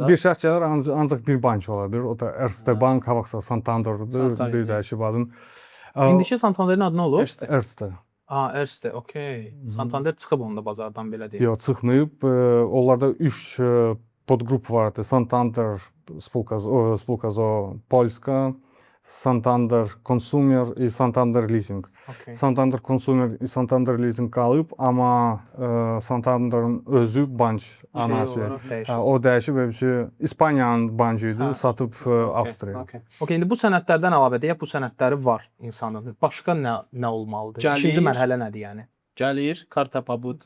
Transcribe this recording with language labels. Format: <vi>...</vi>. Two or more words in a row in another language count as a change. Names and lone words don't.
<az>Bir şərt gəlir, ancaq bir bank ola bilər. O da Erste Bank, Havaksa Santander'dır, bir də Şibadın. İndiki Santander'in adı nə olur? Erste. Erste, okey. Santander çıxıb onda bazardan belə deyək. Yox, çıxmayıb. Onlarda 3 podgrup vardı. Santander, Spółka ZOO Polska, Santander Consumer i Santander Leasing. Santander Consumer i Santander Leasing qalıb, amma Santander'ın özü bank anası. O dəyişib İspaniyanın bankı idi, satıb Avstriya. İndi bu sənədlərdən əlavə deyək, bu sənədləri var insanın. Başqa nə olmalıdır? İkinci mərhələ nədir yəni? Gəlir, karta pabutu.</az>